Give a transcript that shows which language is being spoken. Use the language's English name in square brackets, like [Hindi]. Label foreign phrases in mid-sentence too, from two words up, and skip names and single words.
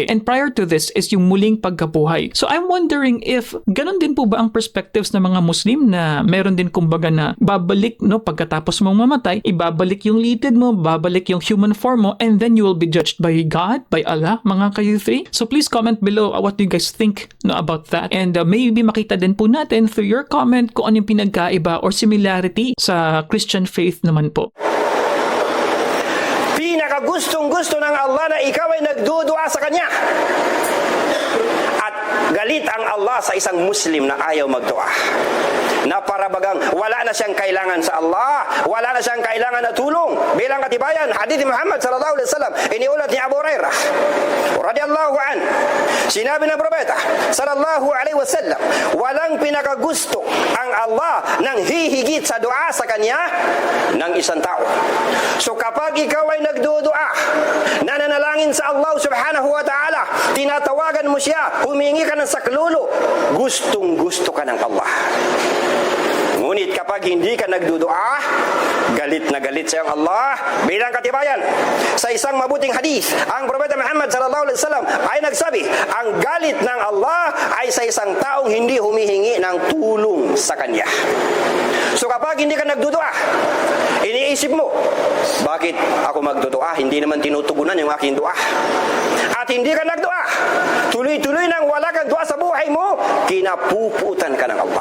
[English] And prior to this is [Filipino] yung muling pagkabuhay. [English] So I'm wondering if [Filipino] ganun din po ba ang perspectives ng mga Muslim na meron din kumbaga na babalik, no, pagkatapos mong mamatay, ibabalik yung litid mo, babalik yung [English] human form [Filipino] mo, [English] and then you will be judged by God, by Allah, [Filipino] mga ka-U3. [English] So please comment below what do you guys think, no, about that. And maybe [Filipino] makita din po natin [English] through your comment [Filipino] kung ano yung pinagkaiba or similarity sa [English] Christian faith [Filipino] naman po. Pinakagustong-gusto ng Allah na ikaw ay nagdudua sa Kanya. At galit ang Allah sa isang Muslim na ayaw magdua. Na parabagang wala na siyang kailangan sa Allah, wala na siyang kailangan na tulong. Bilang katibayan, hadith ni Muhammad [Arabic] صلى الله عليه وسلم, [Filipino] iniulat ni Abu Hurairah [Arabic] رضي الله عن. [Filipino] Sinabi ng Propeta [Arabic] صلى الله عليه وسلم, [Filipino] walang pinakagusto ang Allah nang hihigit sa dua sa Kanya ng isang tao. So kapag ikaw ay nagdudua, nananalangin sa [Arabic] الله سبحانه وتعالى, [Filipino] tinatawagan mo siya, humingi ka ng saklolo, gustong-gusto ka ng Allah. Ngunit kapag hindi ka nagdudua, galit na galit sa iyong Allah. Bilang katibayan, sa isang mabuting hadith, ang Propeta Muhammad [Arabic] صلى الله عليه وسلم [Filipino] ay nagsabi, ang galit ng Allah ay sa isang taong hindi humihingi ng tulong sa Kanya. So kapag hindi ka nagdudua, iniisip mo, bakit ako magdudua? Hindi naman tinutugunan yung aking dua. At hindi ka nagdua, tuloy-tuloy nang wala kang dua sa buhay mo, kinapuputan ka ng Allah.